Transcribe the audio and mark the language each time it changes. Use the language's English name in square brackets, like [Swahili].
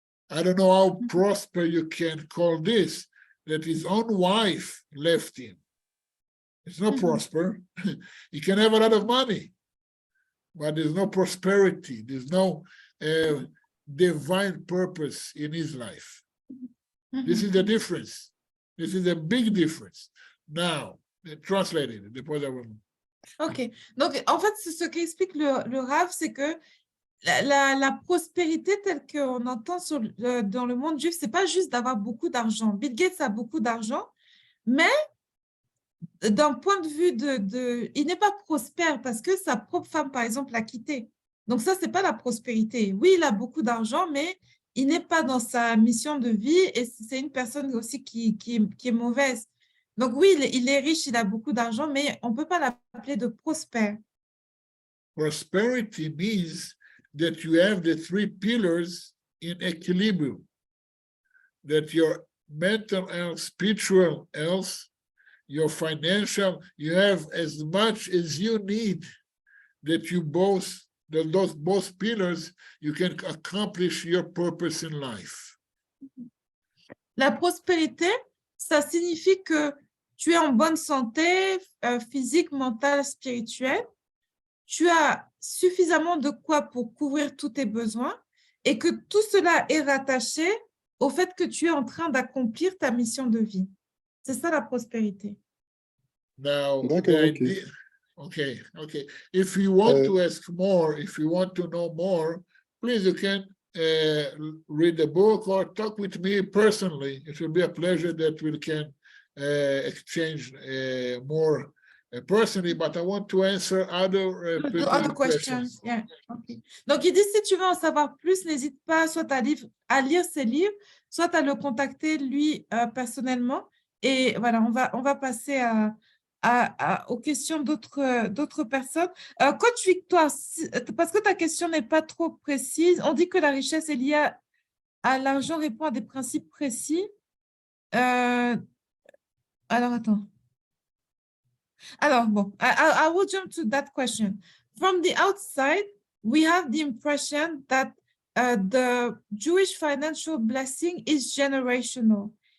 [English] I don't know how prosper you can call this, that his own wife left him. It's not prosper. He can have a lot of money, but there's no prosperity. There's no divine purpose in his life. This is the difference. This is a big difference. Now, translated. OK. [French] Donc, en fait, ce qu'explique le Rav, c'est que la prospérité telle qu'on entend dans le monde juif, ce n'est pas juste d'avoir beaucoup d'argent. Bill Gates a beaucoup d'argent, mais d'un point de vue il n'est pas prospère parce que sa propre femme, par exemple, l'a quitté. Donc ça, ce n'est pas la prospérité. Oui, il a beaucoup d'argent, mais il n'est pas dans sa mission de vie et c'est une personne aussi qui est mauvaise. Donc oui, il est riche, il a beaucoup d'argent, mais on ne peut pas l'appeler de prospère. [English] Prosperity means that you have the three pillars in equilibrium, that your mental health, spiritual health, your financial, you have as much as you need, that you both those both pillars, you can accomplish your purpose in life. [French] La prospérité, ça signifie que tu es en bonne santé physique, mentale, spirituelle. Tu as suffisamment de quoi pour couvrir tous tes besoins et que tout cela est rattaché au fait que tu es en train d'accomplir ta mission de vie. C'est ça la prospérité. [English] Now, [French] D'accord, [English] okay. If you want to ask more, if you want to know more, please you can read the book or talk with me personally. It will be a pleasure that we can exchange more personally, but I want to answer other questions. Yeah. Okay. [French] Donc, il dit, si tu veux en savoir plus, n'hésite pas soit à lire ses livres, soit à le contacter lui personnellement. Et voilà, on va passer aux questions d'autres personnes. Coach Victoire, parce que ta question n'est pas trop précise, on dit que la richesse est liée à l'argent, répond à des principes précis. Alors, attends. Alors, bon, [English] I will jump to that question. From the outside, we have the impression that the Jewish financial blessing is generational.